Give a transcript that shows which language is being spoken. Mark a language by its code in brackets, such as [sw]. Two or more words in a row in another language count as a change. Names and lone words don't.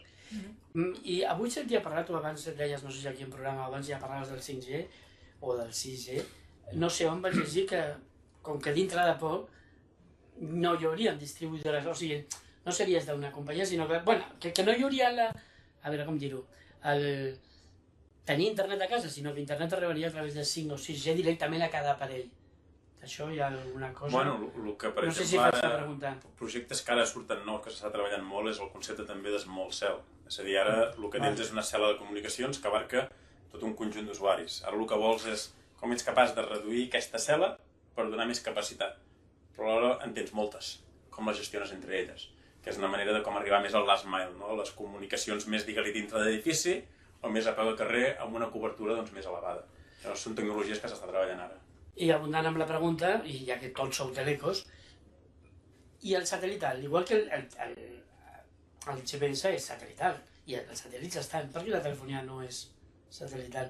[ca] I avui sentia parlar, tu abans deies, no sé si aquí en programa, abans ja parlaves del 5G o del 6G, no sé on vaig llegir que, com que dintre de poc, no hi haurien distribuïdores, o sigui, no series d'una companyia, sinó que, bueno, que no hi hauria a veure com dir-ho, tenir internet a casa, sinó que internet arribaria a través de 5 o 6G directament a cada aparell. Això hi ha alguna cosa... Bueno, el que, per no sé exemple, si faig preguntar. Projectes que ara surten nous, que s'està treballant molt, és el concepte també de [en] small cell. [ca] És a dir, ara el que tens és una cel·la de comunicacions que abarca tot un conjunt d'usuaris. Ara el que vols és com ets capaç de reduir aquesta cel·la per donar més capacitat. Però alhora en tens moltes, com les gestiones entre elles, que és una manera de com arribar més al [en] last mile, [ca] no? Les comunicacions més, digue-li, dintre d'edifici o més a peu de carrer amb una cobertura doncs, més elevada. Llavors, són tecnologies que s'està treballant ara. I abundant amb la pregunta, i ja que tots sou telecos, i el satelital, igual que el GPS és satelital, i els satèl·lits estan, per què la telefonia no és satelital?